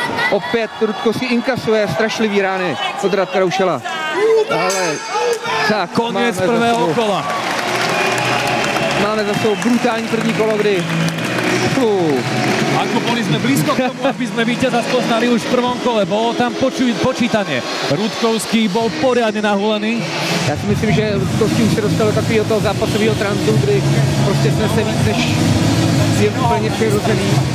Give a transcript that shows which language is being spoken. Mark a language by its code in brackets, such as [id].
[cs] Opět Rudkovský inkasuje strašlivý rány od Radka Roušala. Ale tak, konec prvého kola. Máme za sebou brutální první kolo, kdy [sk] Ako boli sme blízko k tomu, aby sme víťaza spoznali už v prvom kole. Bolo tam počítanie. Rudkovský bol poriadne nahulený. [cs] Já si myslím, že Rudkovský už se dostal do takového toho zápasového transu, kdy prostě snese víc, než je úplně přirozený.